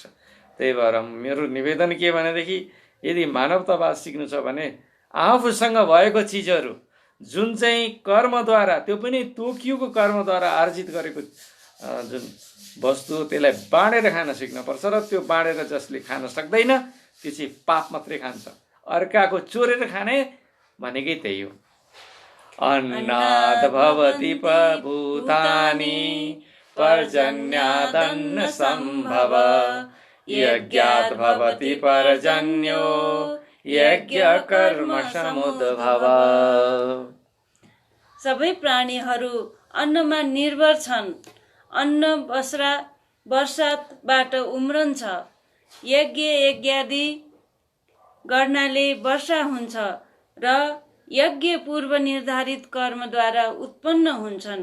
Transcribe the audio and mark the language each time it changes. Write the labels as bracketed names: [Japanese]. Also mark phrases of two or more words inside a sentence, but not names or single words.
[Nepali] त्यही भएर मेरो निवेदन के भनेदेखि यदि मानवतावाद सिक्नु छ भने आफूसँग भएको चिजहरू जुन चाहिँ कर्मद्वारा, त्यो पनि तोकिएको कर्मद्वारा आर्जित गरेको जुन वस्तु, त्यसलाई बाँडेर खान सिक्नुपर्छ। र त्यो बाँडेर जसले खान सक्दैन त्यो चाहिँ पाप मात्रै खान्छ। अर्काको चोरेर खाने भनेकै त्यही हो। [Sanskrit] अन्नाद् भवति भूतानि पर्जन्यादन्न सम्भव, यज्ञात् भवति पर्जन्यो यज्ञ कर्म समुद्भव। [Nepali] सबै प्राणीहरू अन्नमा निर्भर छन्। अन्न वर्षातबाट उम्रन्छ। यज्ञादि गर्नाले वर्षा हुन्छ र यज्ञ पूर्व निर्धारित कर्मद्वारा उत्पन्न हुन्छन्।